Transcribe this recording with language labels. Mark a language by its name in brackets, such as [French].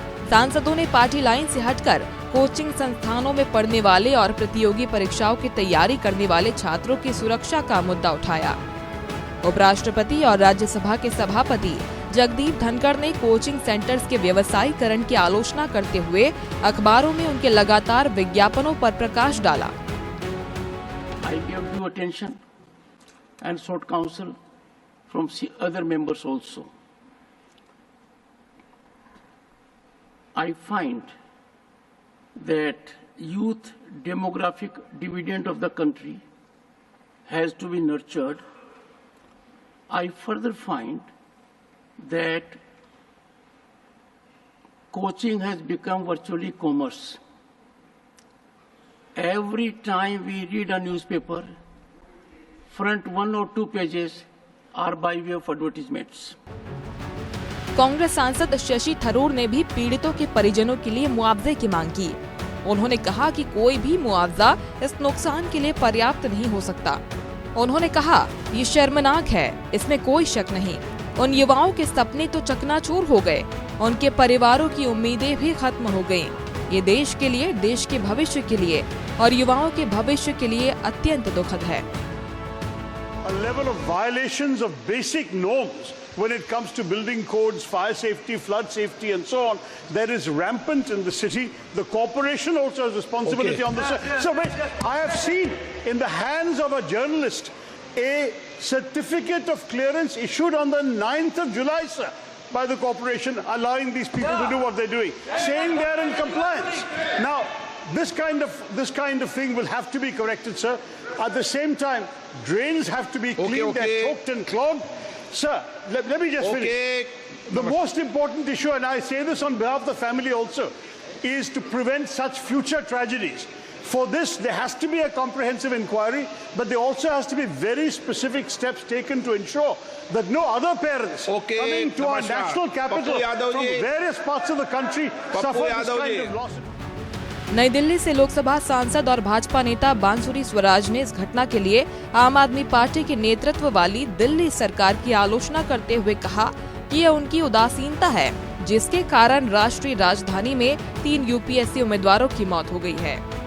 [Hindi] सांसदों ने party line से हटकर कोचिंग संस्थानों में पढ़ने वाले और प्रतियोगी परीक्षाओं की तैयारी करने वाले छात्रों की सुरक्षा का मुद्दा उठाया। उपराष्ट्रपति और राज्यसभा के सभापति जगदीप धनखड़ ने कोचिंग सेंटर्स के व्यवसायीकरण की आलोचना करते हुए अखबारों में उनके लगातार विज्ञापनों पर प्रकाश डाला। [English] I gave due attention and sought counsel from other members also. I find that youth demographic dividend of the country has to be nurtured. I further find that coaching has become virtually commerce. Every time we read a newspaper, front 1 or 2 pages are by way of advertisements. [Hindi] Congress सांसद शशि थरूर ने भी पीड़ितों के परिजनों के लिए मुआवजे की मांग की। उन्होंने कहा कि कोई भी मुआवजा इस नुकसान के लिए पर्याप्त नहीं हो सकता। उन्होंने कहा, ये शर्मनाक है, इसमें कोई शक नहीं। उन युवाओं के सपने तो चकनाचूर हो गए, उनके परिवारों की उम्मीदें भी खत्म हो गयीं। ये देश के लिए, देश के भविष्य के लिए और युवाओं के भविष्य के लिए अत्यंत दुखद है। [English] A level of violations of basic norms when it comes to building codes, fire safety, flood safety and so on, that is rampant in the city. The corporation also has responsibility on this. So wait, I have seen in the hands of a journalist a certificate of clearance issued on the 9th of July, sir, by the corporation, allowing these people to do what they're doing, saying they're in compliance. Now, this kind of thing will have to be corrected, sir. At the same time, drains have to be cleaned. They're choked and clogged. Sir, let me just finish. The most important issue, and I say this on behalf of the family also, is to prevent such future tragedies. For this, there has to be a comprehensive inquiry, but there also has to be very specific steps taken to ensure that no other parents coming to our national capital from various parts of the country suffer this kind of loss. [Hindi] नई दिल्ली से लोकसभा सांसद और भाजपा नेता बांसुरी स्वराज ने इस घटना के लिए आम आदमी पार्टी के नेतृत्व वाली दिल्ली सरकार की आलोचना करते हुए कहा कि यह उनकी उदासीनता है, जिसके कारण राष्ट्रीय राजधानी में 3 यूपीएससी उम्मीदवारों की मौत हो गई है।